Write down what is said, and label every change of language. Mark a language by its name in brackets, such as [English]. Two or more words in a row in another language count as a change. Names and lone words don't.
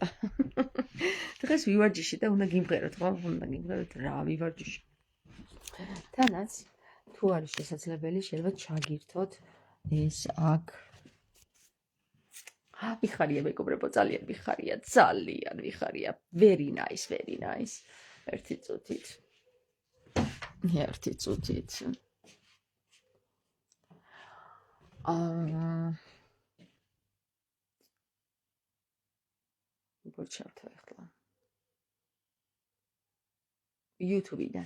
[Georgian] დღეს ვივარჯიშე და უნდა გიმღეროთ, ხო? უნდა გიმღეროთ რა ვივარჯიშე. თანაც თუ არის შესაძლებელი, შეიძლება ჩაგირთოთ ეს აქ. ვიხარია მეგობრებო, ძალიან ვიხარია, ძალიან ვიხარია. [English] Very nice, very nice. [Georgian] ერთი წუთით. გორჩავთ ახლა. YouTube-დან.